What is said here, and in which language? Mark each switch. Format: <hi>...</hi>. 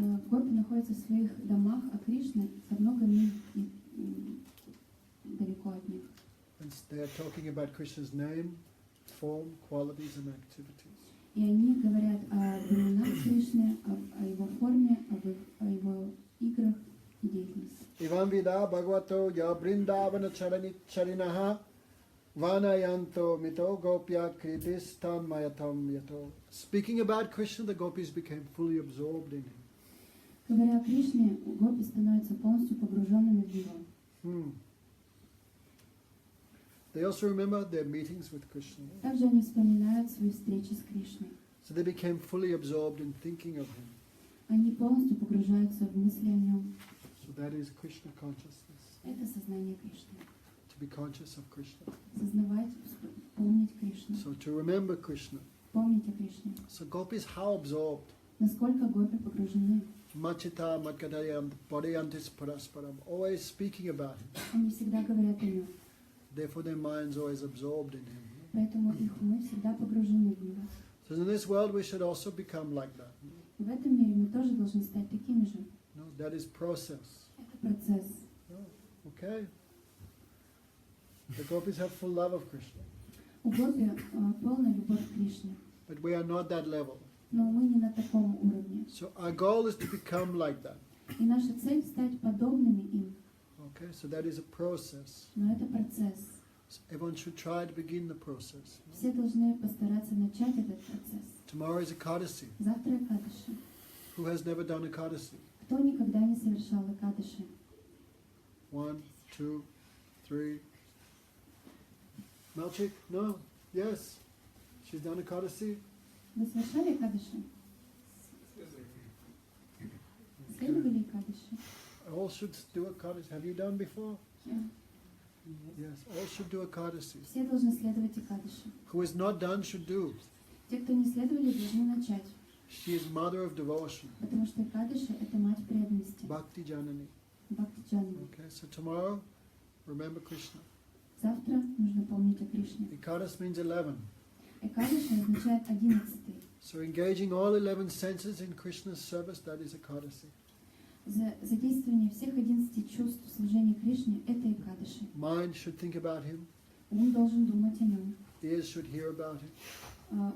<ru>Гопи находятся в своих домах, а Кришна за много миль далеко от них.</ru> <en>And they are talking about Krishna's name, form, qualities and activities.</en> <ru>И они говорят о именах Кришны, о его форме, о его играх и деятельности.</ru> <sa>Ivam vida bhagavato ya brindavana charinaha vanayanto mito gopya kritistam mayatam yato.</sa> <en>Speaking about Krishna, the gopis became fully absorbed in him.</en> <ru>Говоря о Кришне, гопи становятся полностью погруженными в него.</ru> <en>They also remember their meetings with Krishna.</en> <ru>Также они вспоминают свои встречи с Кришной.</ru> <en>So they became fully absorbed in thinking of him.</en> <ru>Они полностью погружаются в мысли о нем.</ru> <en>So that is Krishna consciousness.</en> <ru>Это сознание Кришны.</ru> <en>To be conscious of Krishna.</en> <ru>Сознавать, помнить Кришну.</ru> <en>So to remember Krishna.</en> <ru>Помнить о Кришне.</ru> <en>So gopis how absorbed?</en> <ru>Насколько гопи погружены.</ru> <sa>Machita matkadayam padayantis parasparam.</sa> <en>Always speaking about him.</en> <ru>Они всегда говорят о нем.</ru> <en>Therefore their minds always absorbed in him.</en> <ru>Поэтому их умы всегда погружены в него.</ru> <en>So in this world we should also become like that.</en> <ru>В этом мире мы тоже должны стать такими же.</ru> <en>No, that is process.</en> <ru>Это процесс.</ru> <en>Okay? The gopis have full love of Krishna.</en> <ru>У гопи полная любовь к Кришне.</ru> <en>But we are not that level.</en> <ru>Но мы не на таком уровне.</ru> <en>So our goal is to become like that.</en> <ru>И наша цель стать подобными им.</ru> <en>Okay, so that is a process.</en> <ru>Но это процесс.</ru> <en>So everyone should try to begin the process.</en> <ru>Все должны постараться начать этот процесс.</ru> <en>Tomorrow is Ekadasi.</en> <ru>Завтра Экадаши.</ru> <en>Who has never done Ekadasi?</en> <ru>Кто никогда не совершал Экадаши?</ru> <en>1, 2, 3. Malchik? No? Yes? She's done Ekadasi?</en> <ru>Вы совершали Экадаши? Следовали Экадаши?</ru> <en>All should do Ekadasi. Have you done before? Yes, all should do Ekadasi.</en> <ru>Все должны следовать Экадаши.</ru> <en>Who has not done should do.</en> <ru>Те, кто не следовали, должны начать.</ru> <en>She is mother of devotion.</en> <ru>Потому что Экадаши – это мать преданности.</ru> <sa>Bhakti Janani.</sa> <ru>Бхакти-джанани.</ru> <en>Okay, so tomorrow, remember Krishna.</en> <ru>Завтра нужно помнить о Кришне.</ru> <en>Ekadas means 11.</en> <ru>Экадаши означает 11-й.</ru> <en>So engaging all 11 senses in Krishna's service, that is Ekadasi.</en> <ru>Задействование всех 11 чувств в служении Кришне – это Экадаши.</ru> <en>Mind should think about him.</en> <ru>Ум должен думать о нем.</ru> <en>Ears should hear about him.</en>